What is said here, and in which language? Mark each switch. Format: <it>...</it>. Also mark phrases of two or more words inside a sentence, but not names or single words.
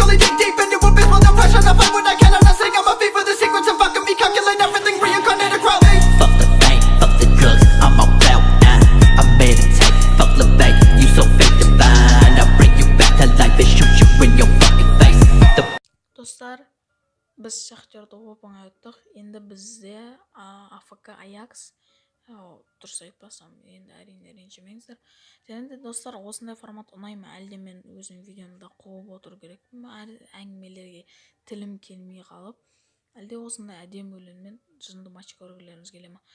<en>Only dig deep into abyss, while no pressure. I fight when I can, I'm not saying I'm a thief for the secrets. And fucking me, calculate everything, reincarnate a crowd. Fuck the bank, fuck the drugs, I'm on cloud nine. I meditate, fuck the bank, you so fake divine. I bring you back to life and shoot you in your fucking face. The</en> <kk>Достар, біз Шахтерді оп оңай өттік. Енді бізде АФК Аякс, дұрыс айтпасам, енді әрине ренжімеңіздер. Және де достар, осындай формат ұнай ма? Әлде мен өзім видеомда қуып отыру керекпін бе? Әңгімелерге тілім келмей қалып, әлде осындай әдемі өлеңмен жынды матч көргілеріңіз келе ма?</kk>